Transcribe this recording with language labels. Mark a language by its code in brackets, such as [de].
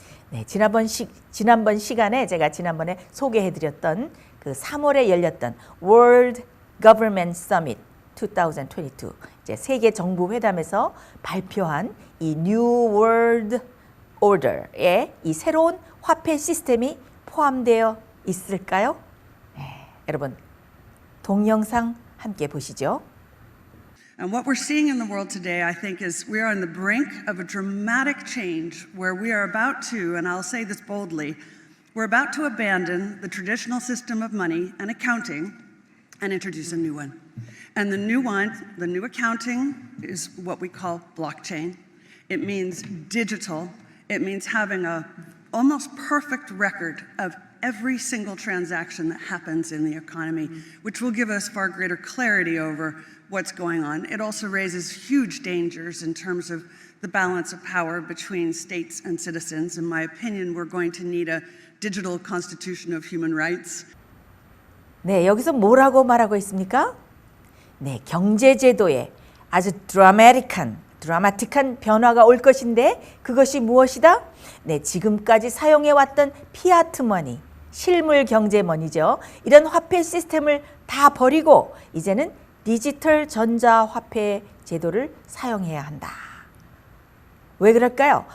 [ko] 네, 지난번 시간에 제가 지난번에 소개해드렸던 그 3월에 열렸던 World Government Summit 2022 이제 세계 정부 회담에서 발표한 이 New World Order에 이 새로운 화폐 시스템이 포함되어 있을까요? 네, 여러분 동영상 함께 보시죠. [en] And what we're seeing in the world today, I think, is we are on the brink of a dramatic change where we are about to, and I'll say this boldly, we're about to abandon the traditional system of money and accounting and introduce a new one. And the new one, the new accounting, is what we call blockchain. It means digital. It means having a almost perfect record of every single transaction that happens in the economy, which will give us far greater clarity over what's going on. It also raises huge dangers in terms of the balance of power between states and citizens. In my opinion, we're going to need a digital constitution of human rights. [ko] 네, 여기서 뭐라고 말하고 있습니까? 네, 경제제도에 아주 드라마틱한 변화가 올 것인데 그것이 무엇이다? 네, 지금까지 사용해왔던 피아트 머니, 실물 경제 머니죠. 이런 화폐 시스템을 다 버리고 이제는 디지털 전자화폐 제도를 사용해야 한다. 왜 그럴까요?